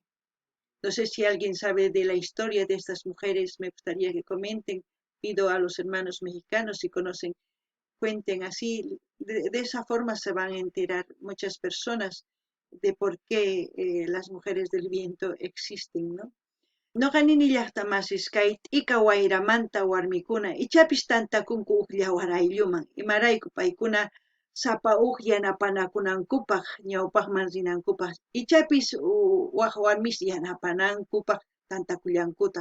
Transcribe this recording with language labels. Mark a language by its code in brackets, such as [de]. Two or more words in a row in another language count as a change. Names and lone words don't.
[es] No sé si alguien sabe de la historia de estas mujeres, me gustaría que comenten. Pido a los hermanos mexicanos si conocen, cuenten así. De esa forma se van a enterar muchas personas de por qué las mujeres del viento existen, ¿no? [qu] Noqanini llaqtamasis kay t'ika wayramanta warmikuna ichapis tantakunku huk llawarayllunman, imarayku paykuna sapa huk yanapanakunankupaq ñawpaqman rinankupaq ichapis waq warmis yanapanankupaq tantakullankutaq.